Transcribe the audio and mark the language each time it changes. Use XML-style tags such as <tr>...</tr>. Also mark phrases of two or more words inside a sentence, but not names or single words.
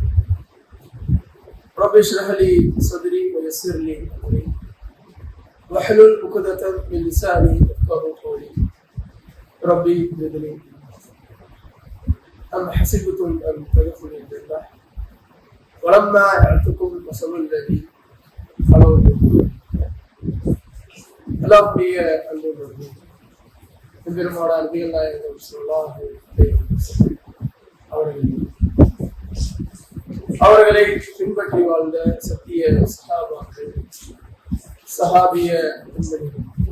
<ar>رب اشرح لي صدري ويسر لي امري واحلل عقدة من لساني يفقهوا قولي ربي زدني أم حسبتم أن تدخلوا الجنة ولما يأتكم مثل الذي خلوا من</ar> <ta>அல்லாஹ்வுடைய அன்பு பெருமானார் நபிகள் நாயகம்</ta> <ar>صلى الله عليه وسلم</ar> <ta>அவர்களை பின்பற்றி வாழ்ந்த சத்திய சஹாபாக்கள் சஹாபிய பெண்மணிகள்</ta>